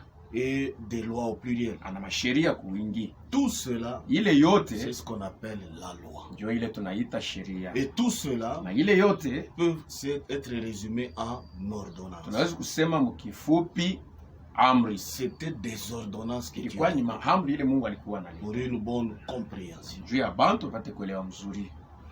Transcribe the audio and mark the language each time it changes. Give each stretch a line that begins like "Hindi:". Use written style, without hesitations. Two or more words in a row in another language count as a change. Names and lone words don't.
French: et des lois au pluriel.
Swahili: ana masheria kuingi.
French: Tout cela,
Swahili: Ile
French: c'est
Swahili: yote
French: ce qu'on appelle la loi.
Swahili: ndio ile tunaita sheria,
French: Et tout cela
Swahili: na ile yote
French: peut être résumé en ordonnances.
Swahili: tunaweza kusema mkifupi amri.
French: C'était des ordonnances que Dieu
Swahili: Ilikuwa
French: a
Swahili: ni
French: données
Swahili: maamri ile Mungu alikuwa
French: pour
Swahili: analeta
French: une bonne compréhension.
Swahili: juu ya bantu wapate kuelewa mzuri.